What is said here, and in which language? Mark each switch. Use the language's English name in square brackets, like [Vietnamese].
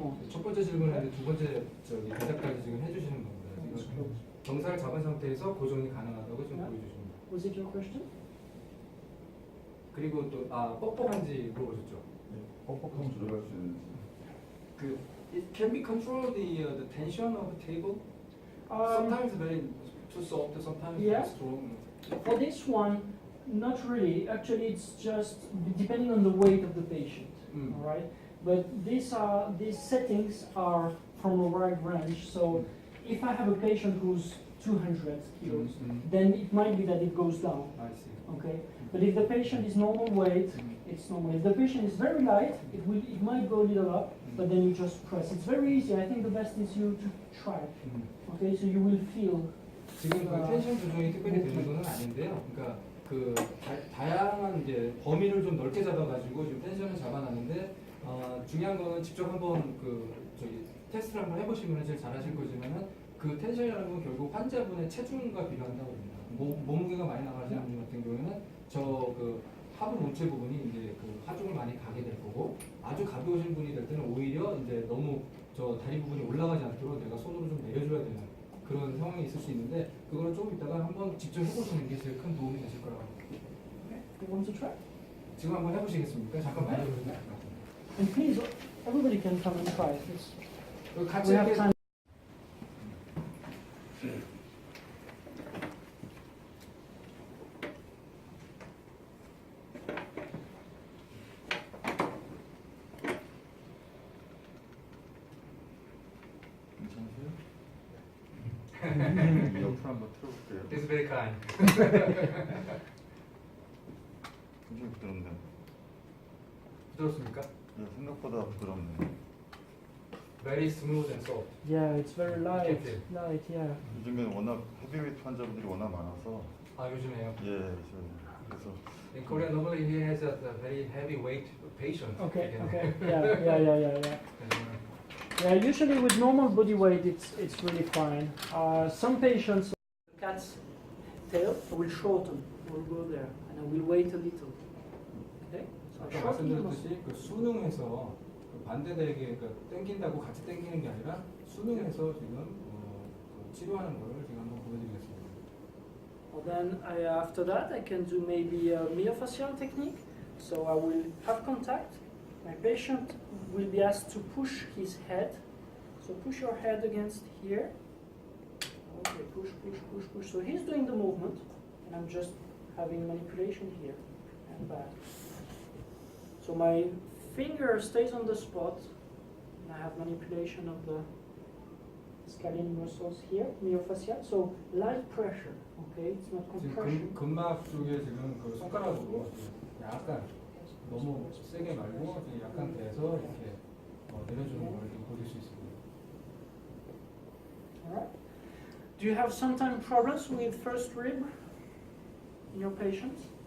[Korean] 첫 번째 질문에 두 번째 대답까지 지금 해주시는 겁니다. 지금 경사를 잡은 상태에서 고정이 가능하다고 지금 보여주십니다. [English] Was it your question? [Korean] 그리고 또 뻑뻑한지 물어보셨죠? 네, 뻑뻑함 조절할 수 있는. [English] 그 it can be control the tension of the table. Sometimes very too soft, sometimes yeah. very strong. For this one, not really. Actually, it's just depending on the weight of the patient. All right. But these settings are from a wide range. So if I have a patient who's 200 kilos, then it might be that it goes down. I see. Okay. But if the patient is normal weight, it's normal. If the patient is very light, it might go a little up, but then you just press. It's very easy. I think the best is you to try. Okay, so you will feel. [Korean] 지금 그 텐션 조정이 특별히 되는 건 아닌데요. 그러니까 그 다양한 이제 범위를 좀 넓게 잡아가지고 지금 텐션을 잡아놨는데 중요한 거는 직접 한번 테스트를 한번 해보시면 제일 잘하실 거지만은 그 텐션이라는 건 결국 환자분의 체중과 비교한다고 합니다. 몸무게가 많이 나가시는 분 같은 경우에는 하부 몸체 부분이 이제 그 하중을 많이 가게 될 거고, 아주 가벼우신 분이 될 때는 오히려 이제 너무 저 다리 부분이 올라가지 않도록 내가 손으로 좀 내려줘야 되는 그런 상황이 있을 수 있는데, 그거는 조금 이따가 한번 직접 해보시는 게 제일 큰 도움이 되실 거라고 합니다. [English] You want to try? [Korean] 지금 한번 해보시겠습니까? 잠깐 만져보시면 될 것 같아요. [English] And please, everybody can come and try this. [Korean] 같이 [English] We have [Korean] 이렇게 [English] time. [Korean] 괜찮으세요? 옆으로 한번 틀어볼게요. [English] It's very kind. [Korean] 굉장히 부드럽네요. 부드럽습니까? 네, 생각보다 부드럽네요. [English] Very smooth and soft. Yeah, it's very light. feel. Light, yeah. [Korean] 요즘에 워낙 헤비웨이트 환자분들이 워낙 많아서 아 요즘에요. 예, 그래서 [English] In Korea, normally he has a very heavy weight patient. Okay, again. okay. Yeah. Yeah, usually with normal body weight, it's really fine. Some patients, cat's tail, I will shorten. We'll go there, and I will wait a little. Okay. So I [Korean] 아까 [English] shorten the muscle. [Korean] 말씀드렸듯이 그 수능에서 그 반대되게 그 땡긴다고 같이 땡기는 게 아니라 수능에서 지금 그 치료하는 거를 지금 한번 보여드리겠습니다. [English] Well, then after that, I can do maybe a myofascial technique. So I will have contact. My patient will be asked to push his head. So push your head against here. Okay, push. So he's doing the movement, and I'm just having manipulation here and back. So my finger stays on the spot, and I have manipulation of the scalene muscles here, myofascial. So light pressure, okay? It's not compression. [Korean] 지금 근막 쪽에 지금 그 손가락으로 약간 너무 세게 말고 약간 대서 이렇게 내려주는 걸 지금 보실 수 있습니다. [English] Alright. Do you have sometimes problems with first rib in your patients?